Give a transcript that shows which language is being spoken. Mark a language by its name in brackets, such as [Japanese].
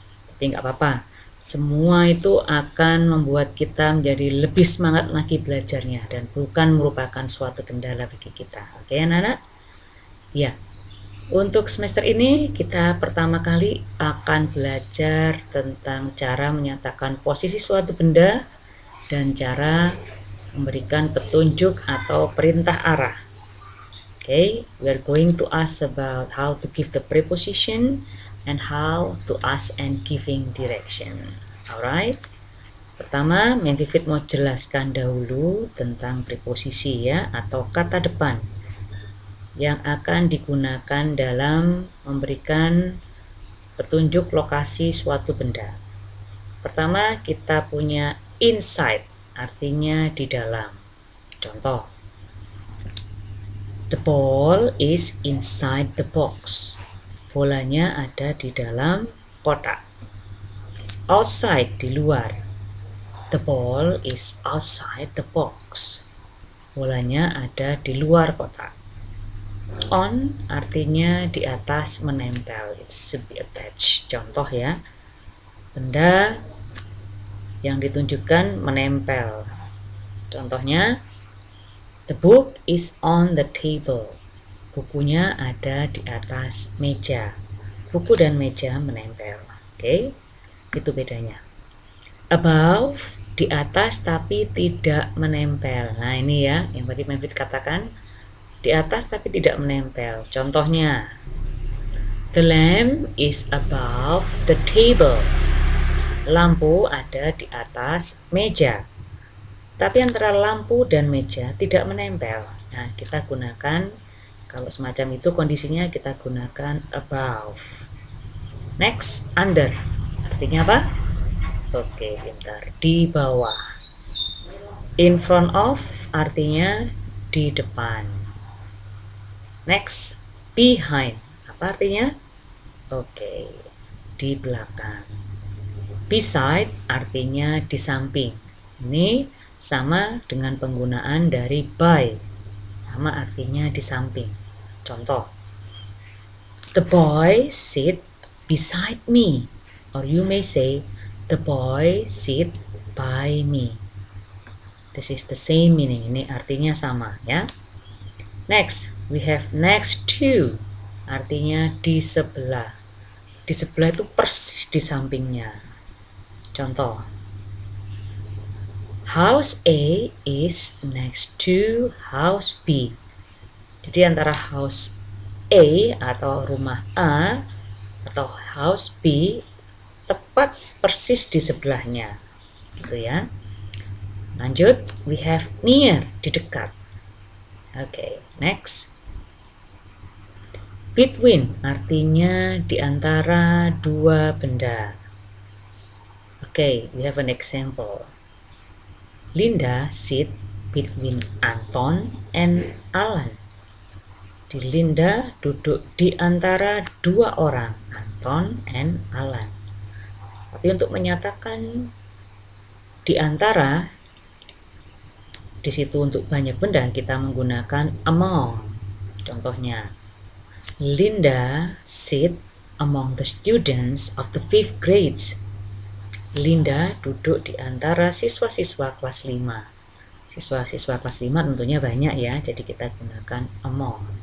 [Indonesian] Tapi nggak apa-apa, semua itu akan membuat kita menjadi lebih semangat lagi belajarnya dan bukan merupakan suatu kendala bagi kita. Oke anak-anak? Ya, untuk semester ini kita pertama kali akan belajar tentang cara menyatakan posisi suatu benda dan cara memberikan petunjuk atau perintah arah. [English] Okay, we are going to ask about how to give the preposition and how to ask and giving direction. [Indonesian] Alright. Pertama, Mem Vivit mau jelaskan dahulu tentang preposisi ya, atau kata depan yang akan digunakan dalam memberikan petunjuk lokasi suatu benda. Pertama, kita punya inside, artinya di dalam. Contoh, [English] the ball is inside the box. [Indonesian] Bolanya ada di dalam kotak. [English] Outside, [Indonesian] di luar. [English] The ball is outside the box. [Indonesian] Bolanya ada di luar kotak. [English] On [Indonesian] artinya di atas, menempel. [English] It should be attached. [Indonesian] Contoh ya, benda yang ditunjukkan menempel. Contohnya, [English] the book is on the table. [Indonesian] Bukunya ada di atas meja. Buku dan meja menempel. Oke, itu bedanya. [English] Above, [Indonesian] di atas tapi tidak menempel. Nah ini ya, yang tadi Mevit katakan, di atas tapi tidak menempel. Contohnya, [English] the lamp is above the table. [Indonesian] Lampu ada di atas meja. Tapi antara lampu dan meja tidak menempel. Nah, kita gunakan, kalau semacam itu kondisinya kita gunakan above. [English] Next, under. [Indonesian] Artinya apa? Oke, pintar. Di bawah. [English] In front of [Indonesian] artinya di depan. [English] Next, behind. [Indonesian] Apa artinya? Oke, di belakang. [English] Beside [Indonesian] artinya di samping. Ini sama dengan penggunaan dari by. Sama artinya di samping. Contoh, [English] the boy sit beside me. Or you may say, the boy sit by me. This is the same meaning. [Indonesian] Ini artinya sama ya. [English] Next, we have next to. [Indonesian] Artinya di sebelah. Di sebelah itu persis di sampingnya. Contoh, [English] house A is next to house B. [Indonesian] Jadi antara house A atau rumah A atau house B tepat persis di sebelahnya. Gitu ya. Lanjut, [English] we have near, [Indonesian] di dekat. Oke, next. [English] Between [Indonesian] artinya di antara dua benda. Oke, [English] we have an example. Linda sit between Anton and Alan. [Indonesian] Di Linda duduk di antara dua orang, Anton and Alan. Tapi untuk menyatakan di antara, di situ untuk banyak benda kita menggunakan among. Contohnya, [English] Linda sit among the students of the 5th grades. [Indonesian] Linda duduk di antara siswa-siswa kelas 5. Siswa-siswa kelas 5 tentunya banyak ya, jadi kita gunakan among.